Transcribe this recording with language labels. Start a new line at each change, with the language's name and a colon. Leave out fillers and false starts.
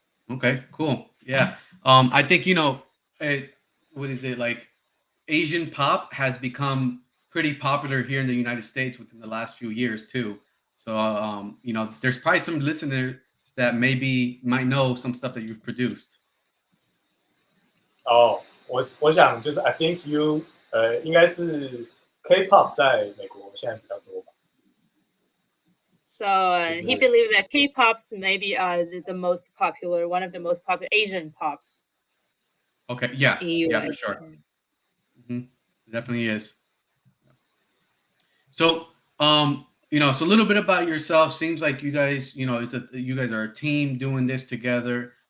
English: Okay, cool. Yeah. I think what is it like? Asian pop has become pretty popular here in the United States within the last few years too. So there's probably some listeners that maybe might know some stuff that you've produced.
Chinese: 哦，我想就是
English: I think you
Chinese: 应该是 K-pop 在美国现在比较多吧。
English: So he believed that K-pops maybe the most popular, one of the most popular Asian pops. Okay, yeah, In yeah, US. for sure. Mhm. It definitely is. So, so a little bit about yourself. Seems like you guys, you guys are a team doing this together.